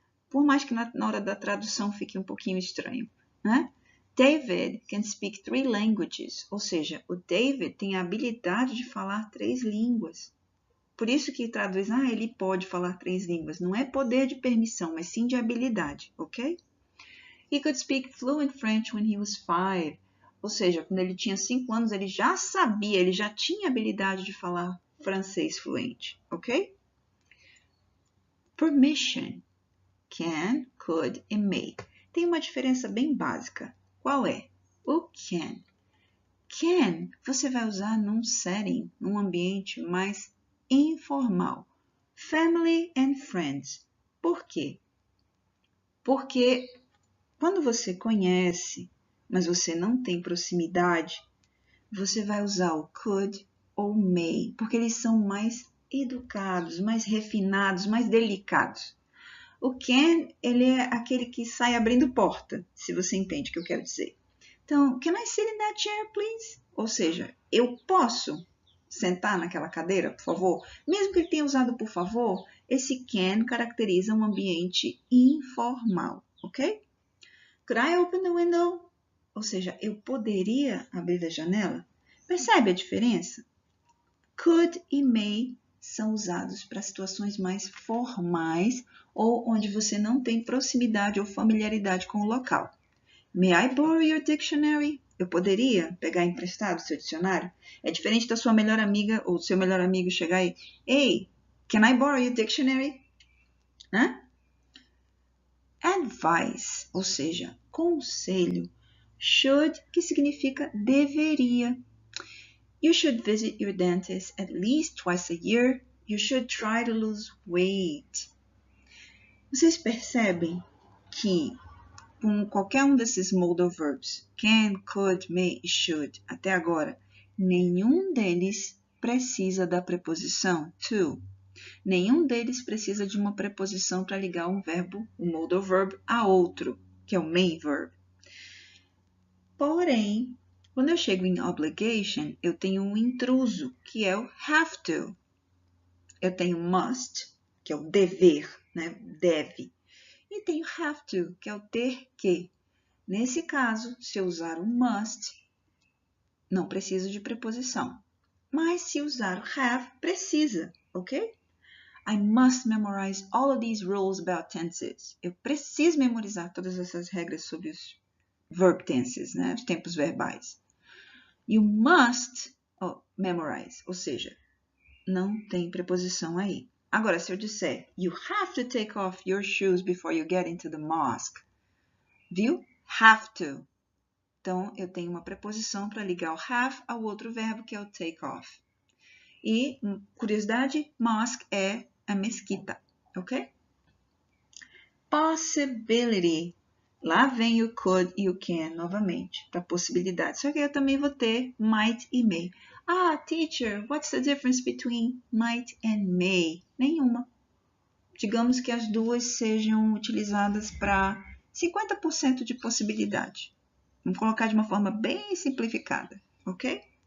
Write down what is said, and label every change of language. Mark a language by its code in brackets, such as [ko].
[pt] Por mais que na hora da tradução fique um pouquinho estranho, né? [en] David can speak 3 languages, [pt] ou seja, o David tem a habilidade de falar 3 línguas. Por isso que traduz, ele pode falar 3 línguas. Não é poder de permissão, mas sim de habilidade, ok? [en] He could speak fluent French when he was 5. [pt] Ou seja, quando ele tinha 5 anos, ele já sabia, ele já tinha habilidade de falar francês fluente, ok? Permission. Can, could e may. Tem uma diferença bem básica. Qual é? O can. Can você vai usar num setting, num ambiente mais informal. [en] Family and friends. [pt] Por quê? Porque quando você conhece, mas você não tem proximidade, você vai usar o could ou may, porque eles são mais educados, mais refinados, mais delicados. O can, ele é aquele que sai abrindo porta, se você entende o que eu quero dizer. Então, [en] can I sit in that chair, please? [pt] Ou seja, eu posso sentar naquela cadeira, por favor? Mesmo que ele tenha usado por favor, esse can caracteriza um ambiente informal, ok? [en] Could I open the window? [pt] Ou seja, eu poderia abrir a janela? Percebe a diferença? Could e may são usados para situações mais formais ou onde você não tem proximidade ou familiaridade com o local. [en] May I borrow your dictionary? [pt] Eu poderia pegar emprestado seu dicionário? É diferente da sua melhor amiga ou do seu melhor amigo chegar e [en] Hey, can I borrow your dictionary? [pt] Né? Advice, ou seja, conselho. Should, que significa deveria. [en] You should visit your dentist at least twice a year. You should try to lose weight. [pt] Vocês percebem que com qualquer um desses modal verbs, can, could, may e should, até agora, nenhum deles precisa da preposição to. Nenhum deles precisa de uma preposição para ligar um verbo, um modal verb, a outro, que é o main verb. Porém, quando eu chego em obligation, eu tenho um intruso, que é o have to. Eu tenho must, que é o dever, né? Deve. E tenho have to, que é o ter que. Nesse caso, se eu usar o must, não preciso de preposição. Mas se usar o have, precisa, ok? [en] I must memorize all of these rules about tenses. [pt] Eu preciso memorizar todas essas regras sobre os verb tenses, né? Os tempos verbais. [en] You must memorize, [pt] ou seja, não tem preposição aí. Agora, se eu disser, [en] you have to take off your shoes before you get into the mosque. [pt] Viu? Have to. Então, eu tenho uma preposição para ligar o have ao outro verbo, que é o take off. E, curiosidade, mosque é a mesquita, ok? Possibility. Lá vem o could e o can novamente, para possibilidade. Só que eu também vou ter might e may. [en] Teacher, what's the difference between might and may? [pt] Nenhuma. Digamos que as duas sejam utilizadas para 50% de possibilidade. Vamos colocar de uma forma bem simplificada, ok?